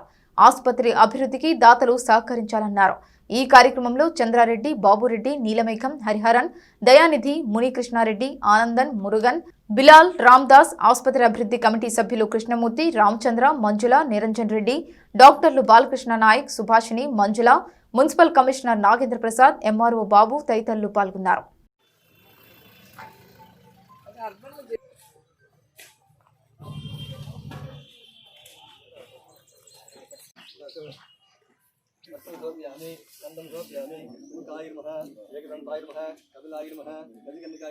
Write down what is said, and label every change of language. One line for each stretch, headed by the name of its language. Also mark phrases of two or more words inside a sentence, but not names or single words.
Telugu: ఆసుపత్రి అభివృద్ధికి దాతలు సహకరించాలన్నారు. ఈ కార్యక్రమంలో చంద్రారెడ్డి, బాబురెడ్డి, నీలమేఘం, హరిహరన్, దయానిధి, మునికృష్ణారెడ్డి, ఆనందన్, మురుగన్, బిలాల్, రామ్దాస్, ఆసుపత్రి అభివృద్ధి కమిటీ సభ్యులు కృష్ణమూర్తి, రామచంద్ర, మంజుల, నిరంజన్ రెడ్డి, డాక్టర్లు బాలకృష్ణ నాయక్, సుభాషిణి, మంజుల, మున్సిపల్ కమిషనర్ నాగేంద్ర ప్రసాద్, ఎంఆర్ఓ బాబు తదితరులు పాల్గొన్నారు.
Sanskrit: समर्पयामि गन्धं समर्पयामि मुखाय नमः एकदन्ताय नमः कपिलाय नमः गजकर्णिकाय